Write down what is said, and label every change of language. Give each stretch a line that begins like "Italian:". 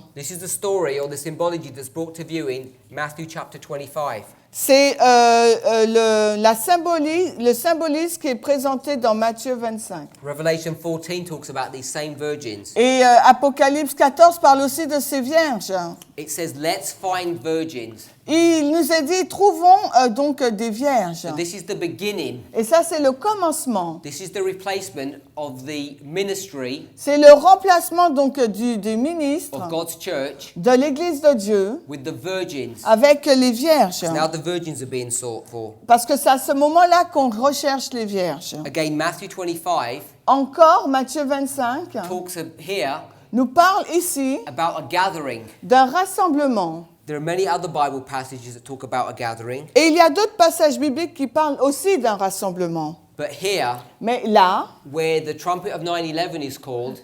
English: This is the story or the symbology that's brought to view in Matthew chapter 25.
French: C'est le symbolisme qui est présenté dans Matthieu 25.
English: Revelation 14 talks about these same virgins.
French: Et Apocalypse 14 parle aussi de ces vierges.
English: It says, "Let's find virgins
French: Il nous est dit, trouvons donc des vierges.
English: So this is the beginning.
French: Et ça, c'est le commencement.
English: This is the replacement of the ministry
French: C'est le remplacement donc du ministre
English: of God's church
French: de l'Église de Dieu
English: with the virgins.
French: avec les vierges.
English: Now the virgins are being sought for.
French: Parce que c'est à ce moment-là qu'on recherche les vierges.
English: Again, Matthew 25
French: Encore, Matthieu 25
English: talks here
French: nous parle ici
English: about a gathering.
French: d'un rassemblement.
English: There are many other Bible passages that talk about a gathering,
French: Et il y a d'autres passages bibliques qui parlent aussi d'un rassemblement.
English: but here,
French: Mais là,
English: where the trumpet of 9/11 is called,